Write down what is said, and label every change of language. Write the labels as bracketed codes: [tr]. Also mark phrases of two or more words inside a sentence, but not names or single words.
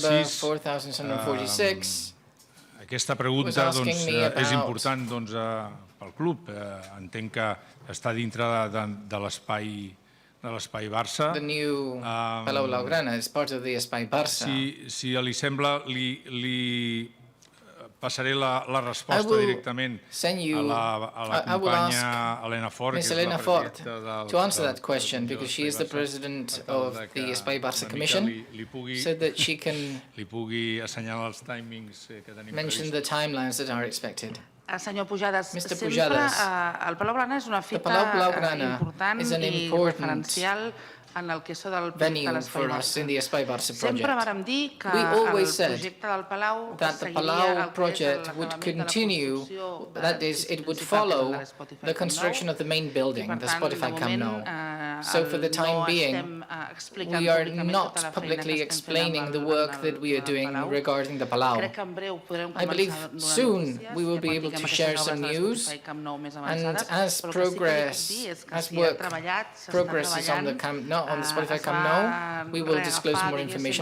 [ca] 4646. 4646. Aquesta pregunta doncs, és important doncs, pel club. Entenc que està dintre de l'espai Barça. [en] The new Palau Blaugrana is part of the Espai Barça. [ca] Si li sembla, li passaré la resposta directament a la companya Elena Fort, que és la presidenta [en] to answer that question, because she is the president of the Espai Barça Commission, so that she can [ca] li pugui assenyalar els timings que tenim [en] mention the timelines that are expected. [ca] Senyor Pujades, [en] Mr. [ca] sempre Pujades, el Palau Blaugrana és una fita important i referencial en el que és del projecte de l'Espai Barça. Sempre vàrem dir que el projecte del Palau seguiria el [en] project would continue, that is, it would follow the construction of the main building, the Spotify Camp Nou. So for the time being, we are not publicly explaining the work that we are doing regarding the Palau. I believe soon we will be able to share some news, and as work progresses on the Camp Nou, on the Spotify Camp Nou, we will disclose more information.